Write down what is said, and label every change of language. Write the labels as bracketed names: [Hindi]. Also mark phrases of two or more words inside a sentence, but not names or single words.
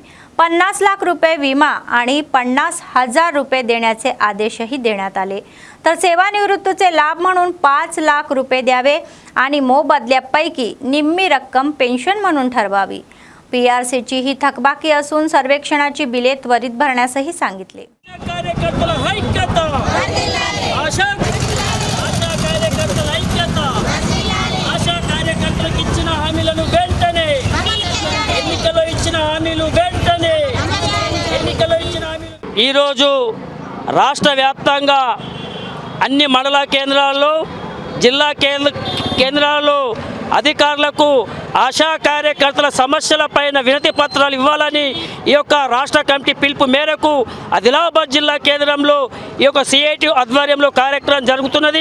[Marathi] 50 लाख रुपये विमा आणि 50,000 रुपये देण्याचे आदेशही देण्यात आले। तर सेवानिवृत्तीचे लाभ म्हणून 5 लाख रुपये द्यावे आणि मोबदल्यापैकी निम्मी रक्कम पेन्शन म्हणून ठरवावी। PRCची ही थकबाकी असून सर्वेक्षणाची बिले त्वरित भरण्यासही सांगितले। [Telugu] కార్యకర్తల ఐక్యత ఆశా కార్యకర్తల ఐక్యత ఆశా కార్యకర్తలకు ఇచ్చిన హామీలను వెంటనే ఎన్నికల్లో ఇచ్చిన హామీలు వెంటనే ఎన్నికల్లో ఇచ్చిన హామీలు ఈరోజు రాష్ట్ర వ్యాప్తంగా అన్ని మండల కేంద్రాల్లో జిల్లా కేంద్రాల్లో అధికారులకు ఆశా కార్యకర్తల సమస్యలపైన వినతి పత్రాలు ఇవ్వాలని ఈ యొక్క రాష్ట్ర కమిటీ పిలుపు మేరకు ఆదిలాబాద్ జిల్లా కేంద్రంలో ఈ యొక్క CITU ఆధ్వర్యంలో కార్యక్రమం జరుగుతున్నది।